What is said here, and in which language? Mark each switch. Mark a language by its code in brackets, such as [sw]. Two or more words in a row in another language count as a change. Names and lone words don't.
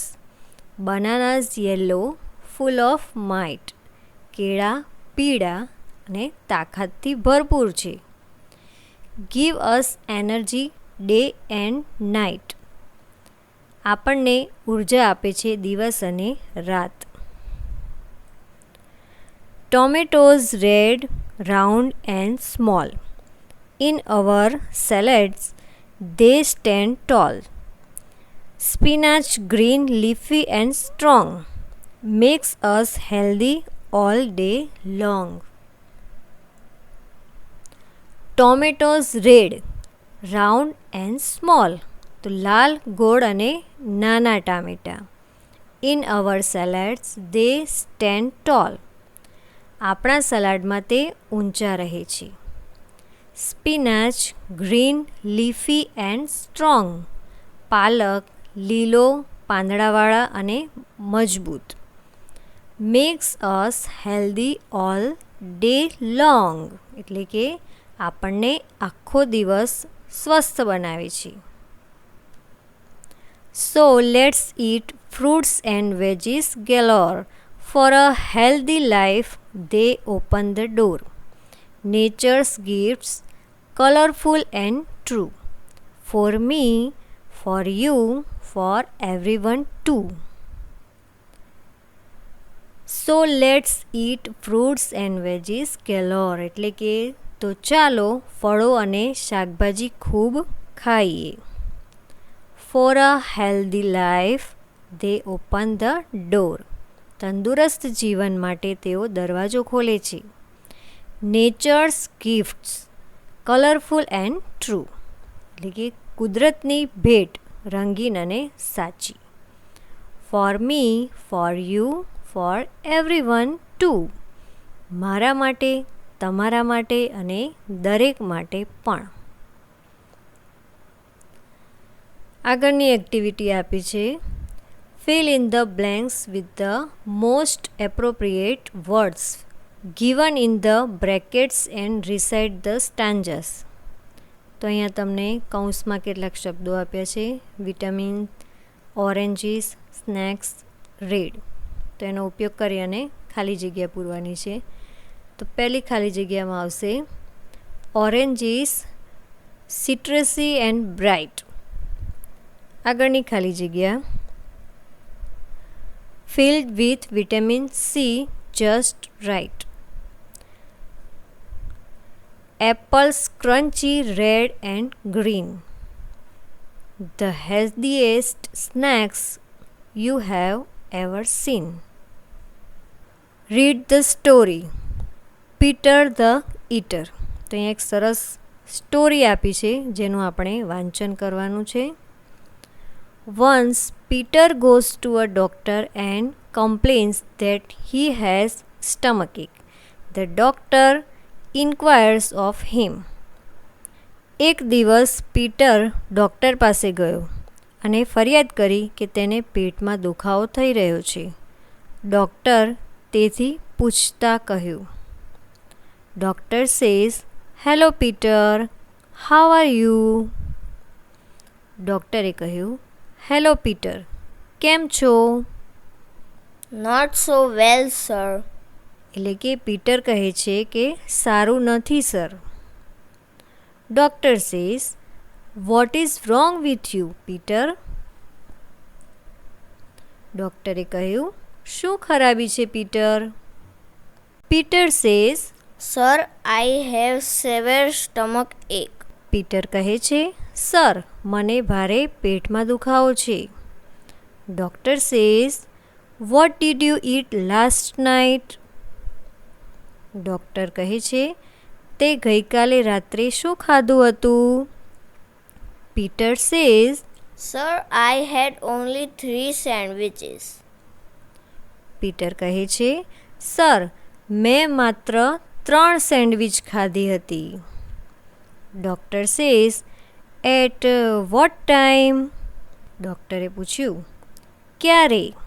[en] Bananas yellow, full of might, [gu] કેળા પીળા અને તાકાતથી ભરપૂર છે. [en] Give us energy day and night, [gu] આપણને ઉર્જા આપે છે દિવસ અને રાત. [en] Tomatoes red, round and small. In our salads, they stand tall. Spinach green, leafy and strong, makes us healthy all day long. Tomatoes red, round and small. [gu] તો લાલ, ગોળ અને નાના ટામેટાં. [en] In our salads, they stand tall. [gu] આપણા સલાડમાં તે ઊંચા રહે છે. [en] Spinach green, leafy and strong. [gu] પાલક લીલો, પાંદડાવાળા અને મજબૂત. [en] Makes us healthy all day long [gu] એટલે કે આપણને આખો દિવસ સ્વસ્થ બનાવે છે. [en] So let's eat fruits and veggies galore. For a healthy life, they open the door. Nature's gifts, colorful and true. For me, for you, for everyone too. So let's eat fruits and veggies galore. [gu] એટલે કે તો ચાલો ફળો અને શાકભાજી ખૂબ ખાઈએ. [en] For a healthy life, they open the door. [gu] તંદુરસ્ત જીવન માટે તેઓ દરવાજો ખોલે છે. [en] Nature's gifts, colorful and true [gu] એટલે કે કુદરતની ભેટ રંગીન અને સાચી. [en] For me, for you, for everyone too, [gu] મારા માટે, તમારા માટે અને દરેક માટે પણ. આગળની એક્ટિવિટી આપી છે. [en] Fill in the blanks with the most appropriate words given in the brackets and recite the stanzas. [gu] તો અહીંયા તમને કૌંસમાં કેટલાક શબ્દો આપ્યા છે. [en] Vitamin, oranges, snacks, red. [gu] તો એનો ઉપયોગ કરી અને ખાલી જગ્યા પૂરવાની છે. તો પહેલી ખાલી જગ્યામાં આવશે [en] Oranges citrusy and bright. [gu] આગળની ખાલી જગ્યા [en] filled with vitamin C just right. Apples crunchy red and green. The healthiest snacks you have ever seen. Read the story. Peter the Eater. [gu] તો અહીંયા એક સરસ સ્ટોરી આપી છે જેનું આપણે વાંચન કરવાનું છે. [en] Once Peter goes to a doctor and complains that he has stomachache. The doctor inquires of him. [gu] એક દિવસ પીટર ડૉક્ટર પાસે ગયો અને ફરિયાદ કરી કે તેને પેટમાં દુખાવો થઈ રહ્યો છે. ડૉક્ટર તેથી પૂછતા કહ્યું. [en] Doctor says, hello Peter, how are you? [gu] ડૉક્ટરે કહ્યું, હેલો પીટર, કેમ છો? [en] Not so well, sir. [gu] એટલે કે પીટર કહે છે કે સારું નથી સર. [en] Doctor says, what is wrong with you Peter? [gu] ડૉક્ટરે કહ્યું, શું ખરાબી છે પીટર? [en] Peter says, Sir, I have severe stomach ache. [gu] પીટર કહે છે, સર, મને ભારે પેટમાં દુખાવો છે. [en] Doctor says, what did you eat last night? [gu] ડૉક્ટર કહે છે, તે ગઈકાલે રાત્રે શું ખાધું હતું? [en] Peter says, Sir, I had only 3 sandwiches. [gu] પીટર કહે છે, સર, મેં માત્ર 3 સેન્ડવિચ ખાધી હતી. [en] Doctor says, at what time? [gu] ડૉક્ટરે પૂછ્યું, ક્યારે?